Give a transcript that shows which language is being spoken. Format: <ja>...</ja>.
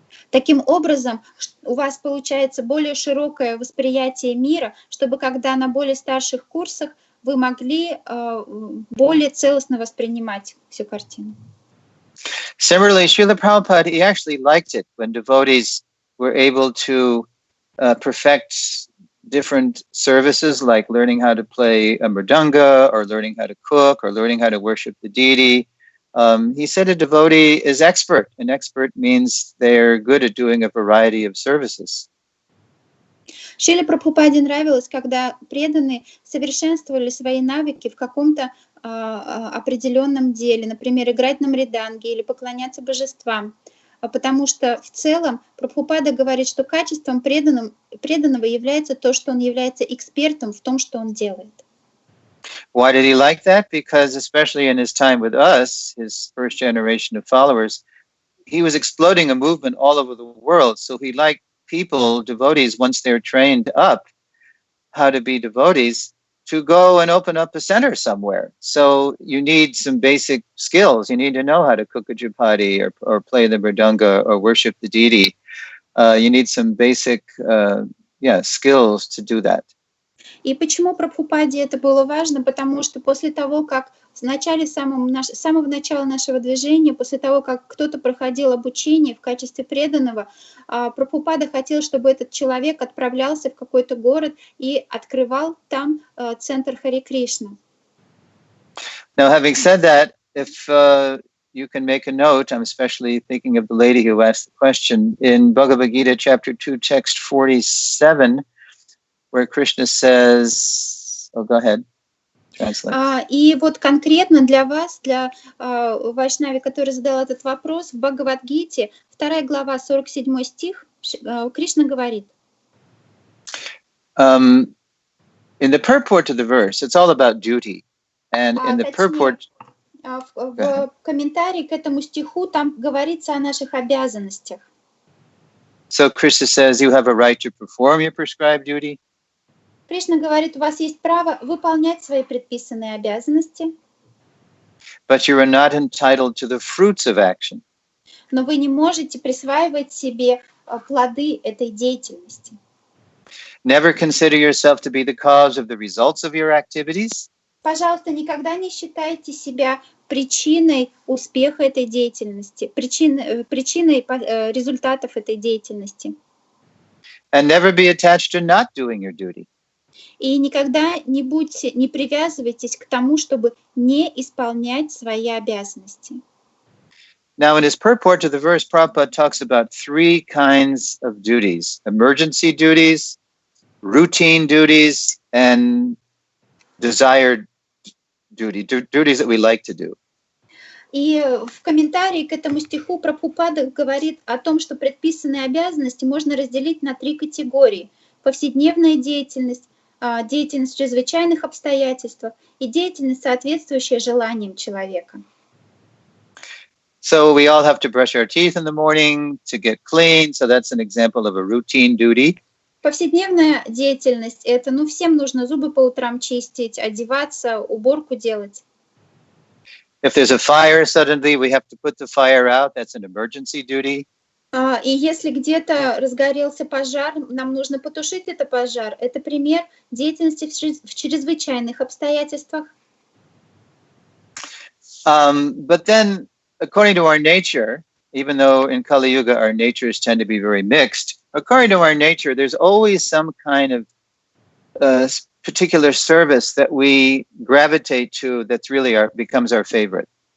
<ru>Таким образом, у вас получается более широкое восприятие мира, чтобы когда на более старших курсах вы могли более целостно воспринимать всю картину.</ru> <en>Similarly, Srila Prabhupada, he actually liked it when devotees were able to perfect different services, like learning how to play a mridanga, or learning how to cook, or learning how to worship the deity. He said a devotee is expert. An expert means they're good at doing a variety of services.</en> <ru>Шриле Прабхупаде нравилось, когда преданные совершенствовали свои навыки в каком-то определенном деле, например, играть на мриданге или поклоняться божествам. Потому что в целом Прабхупада говорит, что качеством преданного является то, что он является экспертом в том, что он делает.</ru> <en>Why did he like that? Because especially in his time with us, his first generation of followers, he was exploding a movement all over the world. So he liked people, devotees, once they're trained up how to be devotees, to go and open up a center somewhere. So you need some basic skills. You need to know how to cook a chapati or play the mridanga or worship the deity. You need some basic skills to do that.</en> <ru>И почему Прабхупаде это было важно? Потому что после того, как с самого начала нашего движения, после того, как кто-то проходил обучение в качестве преданного, Прабхупада хотел, чтобы этот человек отправлялся в какой-то город и открывал там центр Харе Кришна.</ru> <en>Now, having said that, if you can make a note, I'm especially thinking of the lady who asked the question, in Bhagavad Gita, chapter 2, text 47, where Krishna says, go ahead, translate.</en> <ru>И вот конкретно для вас, для вайшнави, который задал этот вопрос, в Бхагавад-гите, 2 глава, 47 стих, Кришна говорит.</ru> <en>In the purport to the verse, it's all about duty. And in the purport...</en> <ru>В комментарии к этому стиху там говорится о наших обязанностях.</ru> <en>So Krishna says you have a right to perform your prescribed duty.</en> <ru>Кришна говорит, у вас есть право выполнять свои предписанные обязанности.</ru> <en>But you are not entitled to the fruits of action.</en> <ru>Но вы не можете присваивать себе плоды этой деятельности.</ru> <en>Never consider yourself to be the cause of the results of your activities.</en> <ru>Пожалуйста, никогда не считайте себя причиной успеха этой деятельности, причиной результатов этой деятельности.</ru> <en>And never be attached to not doing your duty.</en> <ru>И никогда не привязывайтесь к тому, чтобы не исполнять свои обязанности.</ru> <en>Now, in his purport to the verse, Prabhupada talks about three kinds of duties: emergency duties, routine duties, and desired duties that we like to do.</en> <ru>И в комментарии к этому стиху Прабхупада говорит о том, что предписанные обязанности можно разделить на три категории: повседневная деятельность, деятельность в чрезвычайных обстоятельствах и деятельность, соответствующая желаниям человека.</ru> <en>So we all have to brush our teeth in the morning to get clean. So that's an example of a routine duty.</en> <ru>Повседневная деятельность — это, всем нужно зубы по утрам чистить, одеваться, уборку делать. If there's a fire, suddenly we have to put the fire out. That's an emergency duty. И если где-то разгорелся пожар, нам нужно потушить этот пожар. Это пример деятельности в чрезвычайных обстоятельствах.</ru> <en>But then, according to our nature, even though in Kali Yuga our natures tend to be very mixed, according to our nature, there's always some kind of particular service that we gravitate to that's really becomes our favorite.</en>